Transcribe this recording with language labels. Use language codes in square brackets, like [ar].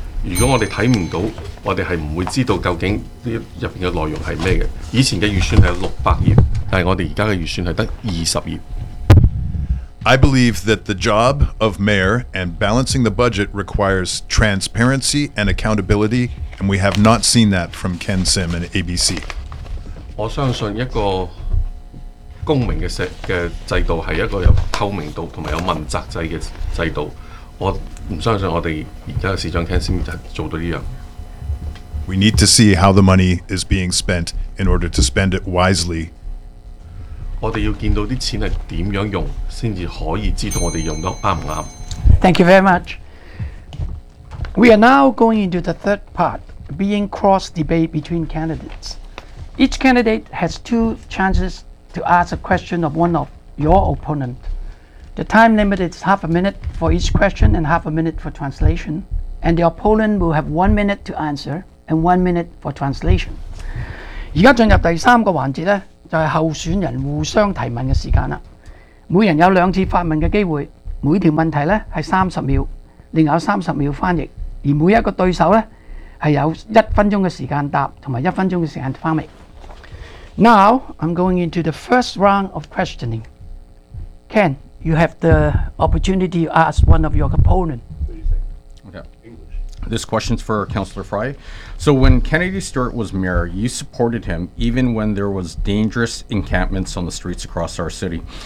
[yue] 如果我哋睇唔到，我哋係唔會知道究竟呢入邊嘅內容係咩嘅。以前嘅預算係600頁，但係我哋而家嘅預算係得20頁。 [en] I believe that the job of mayor and balancing the budget requires transparency and accountability, and we have not seen that from Ken Sim and ABC. [yue] 我相信一個公民嘅制度係一個有透明度同埋有問責制嘅制度。我唔相信我哋而家嘅市長 Ken Sim 做到呢樣。 [en] We need to see how the money is being spent in order to spend it wisely. [yue] 我哋要見到啲錢係點樣用，先至可以知道我哋用得啱唔啱。 [en] Thank you very much. We are now going into the third part, being cross debate between candidates. Each candidate has two chances to ask a question of one of your opponent. The time limit is half a minute for each question and half a minute for translation. And the opponent will have 1 minute to answer and 1 minute for translation. [yue] 而家進入第三個環節咧。就係候選人互相提問嘅時間啦。每人有兩次發問嘅機會，每條問題咧係30秒，另有30秒翻譯。而每一個對手咧係有1分鐘嘅時間答，同埋1分鐘嘅時間翻譯。 [en] Now I'm going into the first round of questioning. Ken, you have the opportunity to ask one of your opponent. Okay. This question's for Councillor Fry. So when Kennedy Stewart was mayor, you supported him even when there was dangerous encampments on the streets across our city.